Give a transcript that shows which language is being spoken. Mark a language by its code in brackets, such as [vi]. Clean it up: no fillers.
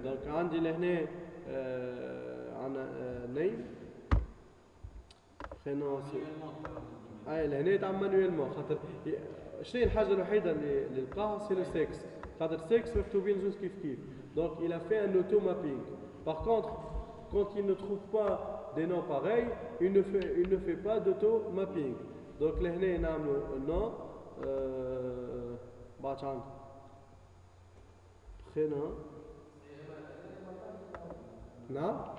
[fr] Donc, on dit là, name, prénom. Là, manuellement. [ar] الشيء الحاجة الوحيدة اللي لقاها [fr] c'est le sexe. [ar] خاطر sexe مكتوبين زوج كيف. [fr] Donc, il a fait un automapping. Par contre, quand il ne trouve pas des noms pareils, il ne fait pas d'auto-mapping. Donc là, on a un nom, prénom, non?